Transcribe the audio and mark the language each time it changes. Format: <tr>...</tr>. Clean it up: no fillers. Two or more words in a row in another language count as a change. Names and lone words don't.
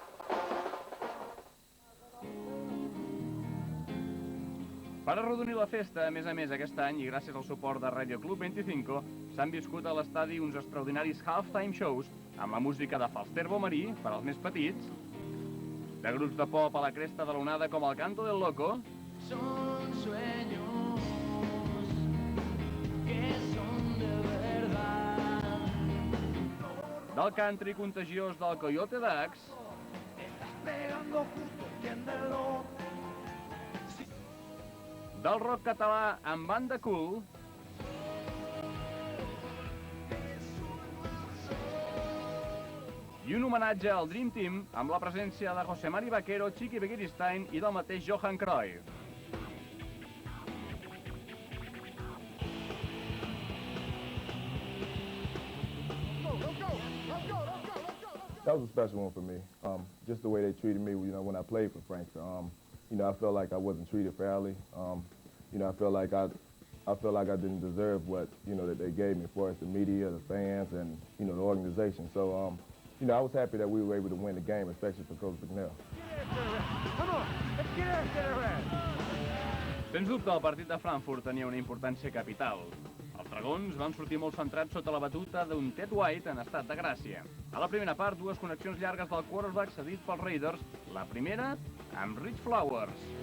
<ca>Per arrodonir la festa, a més, aquest any, i gràcies al suport de Radio Club 25, s'han viscut a l'estadi uns extraordinaris</ca> <en>halftime shows</en> <ca>amb la música de Falsterbo Marí, per als més petits, de grups de pop a la cresta de l'onada com el Canto del Loco,</ca> <es>Son sueños que son de verdad.</es> <ca>del country contagiós del Coyote Dax,</ca> <es>Estás pegando justo, entiéndelo.</es> <ca>del rock català amb Banda Cool, i un homenatge al Dream Team amb la presència de José Mari Vaquero, Chiqui Begiristain i del mateix Johan Cruyff.</ca> <en>That was a special one for me. Just the way they treated me, when I played for Frankfurt. I felt like I wasn't treated fairly. I felt like I didn't deserve what, that they gave me, for us, the media, the fans, and, the organization. So, I was happy that we were able to win the game, especially for Coach McNeil.</en> <ca>Sens dubte, el partit de Frankfurt tenia una importància capital. Els dragons van sortir molt centrats sota la batuta d'un Ted White en estat de gràcia. A la primera part, dues connexions llargues del quarterback cedit pels Raiders, la primera amb Rich Flowers.</ca>